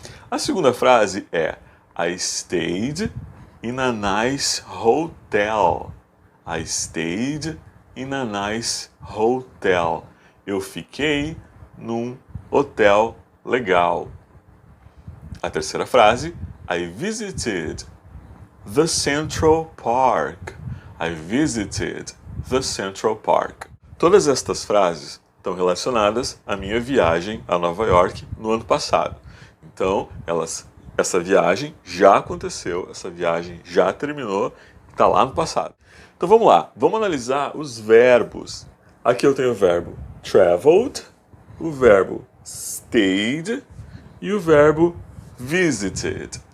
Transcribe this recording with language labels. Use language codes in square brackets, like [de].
[pt] A segunda frase é [en] I stayed in a nice hotel. I stayed in a nice hotel. [pt] Eu fiquei num hotel legal. A terceira frase, [en] I visited the Central Park. I visited the Central Park. [pt] Todas estas frases estão relacionadas à minha viagem a Nova York no ano passado. Então, essa viagem já aconteceu, essa viagem já terminou, está lá no passado. Então vamos lá, vamos analisar os verbos. Aqui eu tenho o verbo traveled, o verbo stayed e o verbo visited.